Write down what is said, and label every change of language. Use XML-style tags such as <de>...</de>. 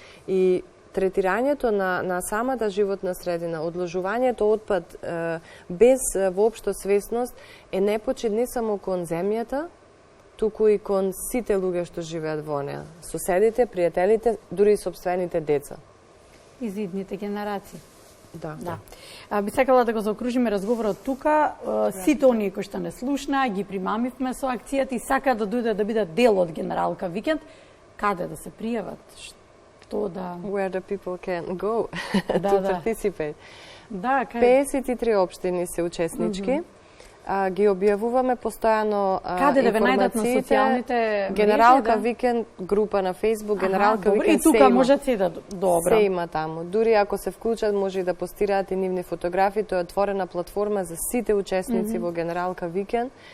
<mk>И третирањето на самата животна средина, одложувањето отпад без воопшто свесност е непочет не само кон земјата, туку и кон сите луѓе што живеат во неа, соседите, пријателите, дури и сопствените деца. И за идните генерации. Да. Би сакала да го заокружиме разговорот тука. Сите оние кои што не слушнаа, ги примамивме со акцијата и сакаат да дојдат да бидат дел од Генералка Викенд. Каде да се пријават?</mk> <en>Where the people can go to participate.</en> <mk>Да, 53 општини се учеснички. Ги објавуваме постојано каде да ве најдат на социјалните Генералка Викенд група на Facebook, Генералка Викенд. И тука можат се да добро. Се има таму. Дури ако се вклучат, може и да постираат и нивни фотографии. Тоа е отворена платформа за сите учесници во Генералка Викенд.</mk>